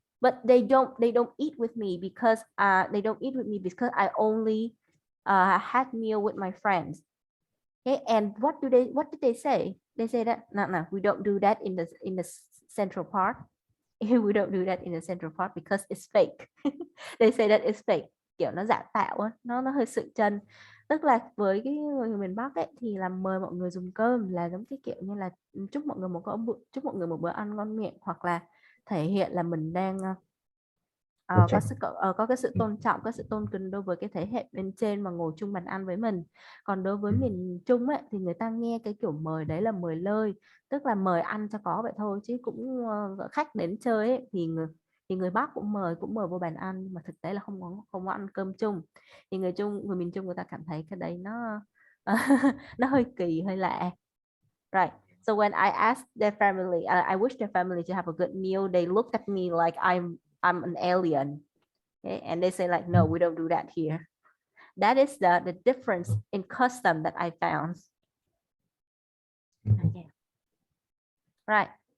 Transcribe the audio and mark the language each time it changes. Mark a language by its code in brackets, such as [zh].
[en] But they don't eat with me because I only had meal with my friends. Okay, and what did they say? They say that no, we don't do that in the central part. We don't do that in the central part because it's fake. They say that it's fake, [vi] kiểu nó giả tạo á, nó hơi sự chân. Tức là với cái người miền Bắc ấy thì là mời mọi người dùng cơm là giống cái kiểu như là chúc mọi người một bữa ăn ngon miệng, hoặc là thể hiện là mình đang có cái sự tôn trọng, có sự tôn kính đối với cái thế hệ bên trên mà ngồi chung bàn ăn với mình. Còn đối với miền Trung ấy, thì người ta nghe cái kiểu mời đấy là mời lơi, tức là mời ăn cho có vậy thôi, chứ cũng khách đến chơi ấy, thì người Bắc cũng mời vô bàn ăn, nhưng mà thực tế là không có ăn cơm chung. Thì người miền Trung người ta cảm thấy cái đấy nó nó hơi kỳ, hơi lạ. [en] Right. So when I asked their family, I wish their family to have a good meal, they looked at me like I'm an alien. Okay? And they say like, no, we don't do that here. That is the difference in custom that I found. Okay. Right.